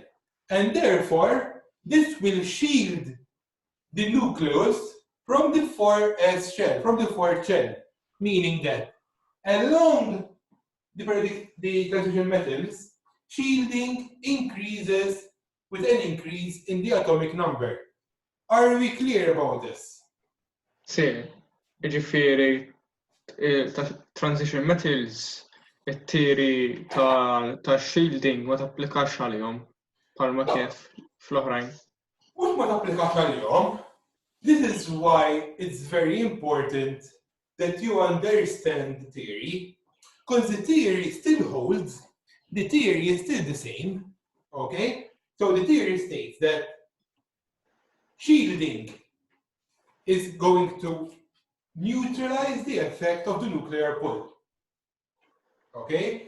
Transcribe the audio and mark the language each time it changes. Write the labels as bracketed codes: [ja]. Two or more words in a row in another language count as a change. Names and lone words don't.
[en] And therefore, this will shield the nucleus from the 4s shell, from the fourth shell, meaning that along the transition metals, shielding increases with an increase in the atomic number. Are we clear about this? [mt] Sì, ġifiri, [en] transition metals, [mt] it-tiri ta' shielding ma tapplikax għalihom bħalma kif fl-oħrajn. Mhux ma tapplikax għalihom. [en] This is why it's very important that you understand the theory, because the theory still holds, the theory is still the same, okay? So the theory states that shielding is going to neutralize the effect of the nuclear pull, okay?